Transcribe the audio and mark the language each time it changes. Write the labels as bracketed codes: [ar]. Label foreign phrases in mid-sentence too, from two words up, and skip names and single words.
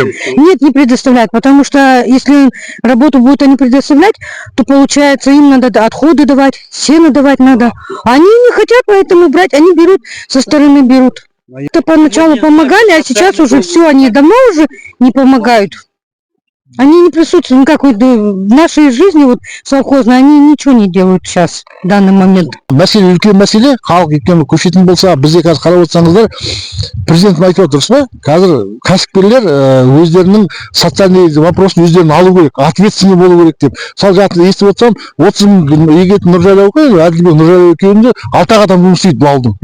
[ru] Нет, не предоставляет, потому что если работу будут они предоставлять, то получается им надо отходы давать, сено давать надо. Они не хотят поэтому брать, они берут, со стороны берут. Это поначалу помогали, а сейчас уже все, они давно уже не помогают. Они не присутствуют, как вот в нашей жизни, вот совхозной, они ничего не делают сейчас, в данный момент. [kk] Мәселе үлкен мәселе, халық өйткені көшетін болса, бізде қазір қарап отырсаңыздар, президент айтып отыр, дұрыс па? Қазір кәсіпкерлер өздерінің [ru] социальный вопросын [kk] өздерін алу керек, ответственный болу керек деп. Мысалы жатыр естіп отырсам, 30 мың егетін Нұржайлау қой, Әділбек Нұржайлау екеуінде 6 адам жұмыс істейді бұл ауылдың.